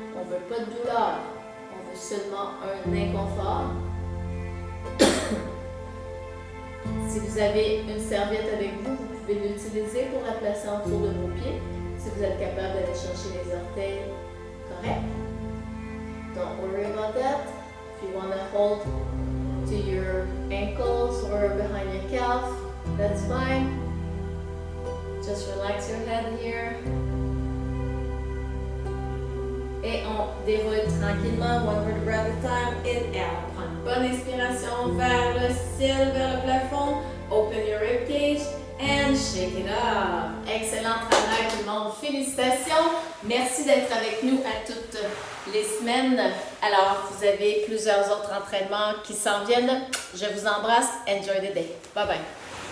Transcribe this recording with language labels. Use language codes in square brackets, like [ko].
[fr] On ne veut pas de douleur, on veut seulement un inconfort. Si vous avez une serviette avec vous, vous pouvez l'utiliser pour la placer en dessous de vos pieds. Si vous êtes capable d'aller chercher les orteils, correct. [en] Don't worry about that. If you want to hold to your ankles or behind your calf, that's fine. Just relax your head here. [fr] Et on déroule tranquillement, [en] one vertebra at a time. [fr] Inhale, on prend une bonne inspiration vers le ciel, vers le plafond. [en] Open your ribcage and shake it up. [fr] Excellent travail tout le monde, félicitations. Merci d'être avec nous à toutes les semaines. Alors, vous avez plusieurs autres entraînements qui s'en viennent. Je vous embrasse. [en] Enjoy the day. Bye bye.